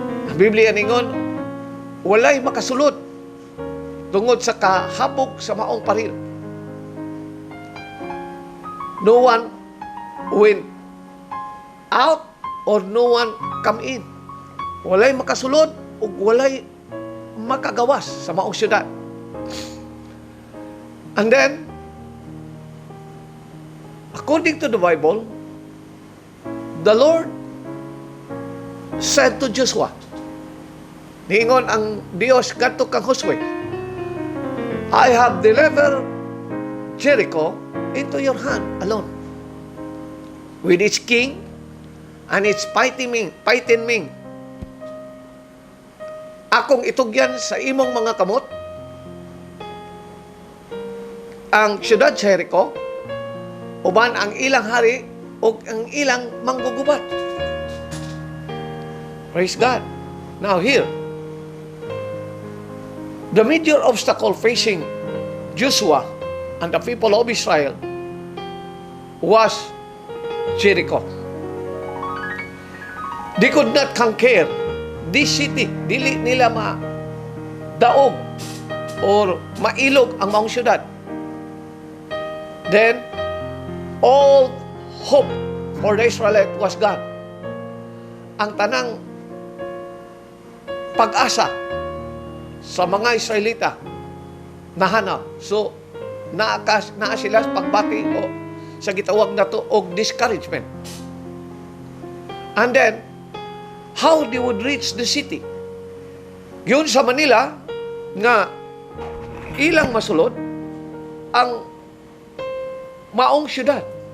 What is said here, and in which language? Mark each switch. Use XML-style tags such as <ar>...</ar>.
<ceb>Ang Biblia ningon, walay makasulod tungod sa kahabog sa maong paril.</ceb> <en>No one went out or no one come in.</en> <ceb>Walay makasulod ug walay makagawas sa maong syudad.</ceb> <en>And then, according to the Bible, the Lord said to Joshua,</en> <ceb>niingon ang Dios kadto kang Josue,</ceb> <en>I have delivered Jericho into your hand alone, with its king and its fighting men.</en> <ceb>Akong itugyan sa imong mga kamot ang siyudad sa Jericho, uban ang ilang hari o ang ilang manggugubat.</ceb> <en>Praise God. Now here, the major obstacle facing Joshua and the people of Israel was Jericho. They could not conquer this city.</en> <ceb>Dili nila daog or mailog ang maong syudad.</ceb> <en>Then, all hope for the Israelite was gone.</en> <ceb>Ang tanang pag-asa sa mga Israelita nahanap. So, naa sila pagbati o sa gitawag na to og discouragement.</ceb> <en>And then, how they would reach the city?</en> <ceb>Yun sa Manila, nga ilang masulod ang maong syudad.</ceb>